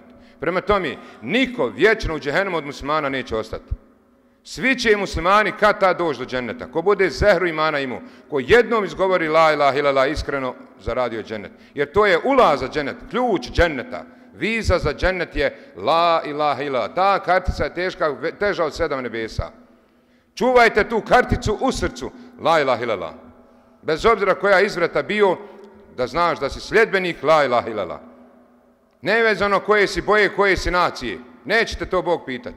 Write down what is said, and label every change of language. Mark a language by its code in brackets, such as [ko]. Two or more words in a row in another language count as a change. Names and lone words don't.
[bs] Prema tome, niko vječno u džehennemu od muslimana neće ostati. Svi će muslimani kad ta doći do dženneta. Ko bude zehru imana imao, ko jednom izgovori [ar] لا إله إلا الله, [bs] iskreno zaradio džennet. Jer to je ulaz za džennet, ključ dženneta. Viza za džennet je [ar] لا إله إلا الله. [bs] Ta kartica je teža od 7 nebesa. Čuvajte tu karticu u srcu, [ar] لا إله إلا الله. [bs] Bez obzira koja izvrata bio, da znaš da si sljedbenik [ar] لا إله إلا الله. [bs] Nevezano koje si boje, koje si nacije. Nećete to Bog pitati.